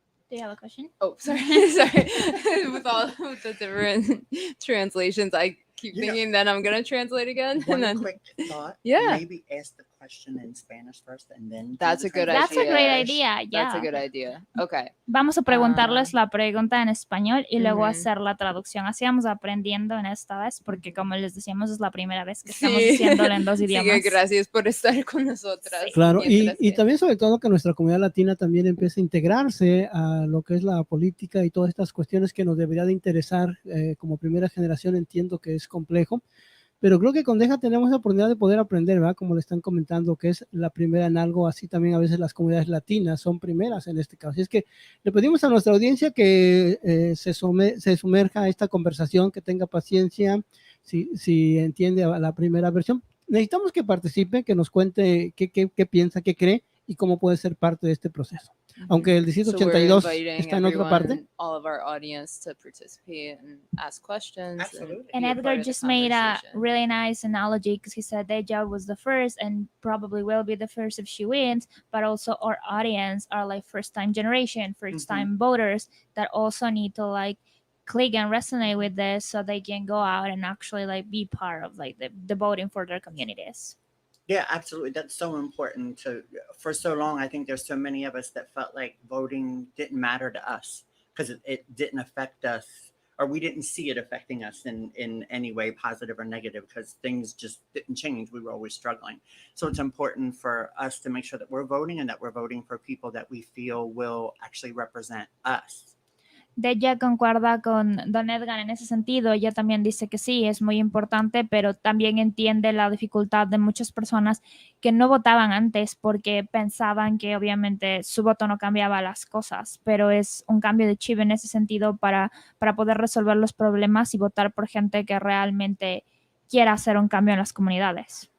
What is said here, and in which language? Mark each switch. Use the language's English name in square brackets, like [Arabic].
[English] Do you have a question? Oh, sorry. With all of the different translations, I keep thinking that I'm going to translate again. One quick thought. Yeah. Maybe ask the question in Spanish first and then. That's a good idea. That's a great idea. Yeah. That's a good idea. Okay. [Spanish] Vamos a preguntarles la pregunta en español y luego hacer la traducción. Así vamos aprendiendo en esta vez, porque como les decíamos, es la primera vez que estamos haciéndolo en dos idiomas. Sí, gracias por estar con nosotras. Sí. Claro, y también sobre todo que nuestra comunidad latina también empiece a integrarse a lo que es la política y todas estas cuestiones que nos debería de interesar como primera generación. Entiendo que es complejo, pero creo que con Deja tenemos la oportunidad de poder aprender, ¿verdad? Como le están comentando, que es la primera en algo, así también a veces las comunidades latinas son primeras en este caso. Así es que le pedimos a nuestra audiencia que se sumerja a esta conversación, que tenga paciencia, si entiende a la primera versión. Necesitamos que participe, que nos cuente qué piensa, qué cree y cómo puede ser parte de este proceso. Aunque el distrito 82 está en otra parte. [English] All of our audience to participate and ask questions. Absolutely. And Edgar just made a really nice analogy because he said Deja was the first and probably will be the first if she wins, but also our audience are like first-time generation, first-time voters that also need to like click and resonate with this so they can go out and actually like be part of like the voting for their communities. Yeah, absolutely. That's so important for so long. I think there's so many of us that felt like voting didn't matter to us because it didn't affect us or we didn't see it affecting us in any way, positive or negative, because things just didn't change. We were always struggling. So it's important for us to make sure that we're voting and that we're voting for people that we feel will actually represent us. [Spanish] Deja concuerda con Don Edgar en ese sentido. Ella también dice que sí, es muy importante, pero también entiende la dificultad de muchas personas que no votaban antes porque pensaban que obviamente su voto no cambiaba las cosas, pero es un cambio de chip en ese sentido para poder resolver los problemas y votar por gente que realmente quiera hacer un cambio en las comunidades.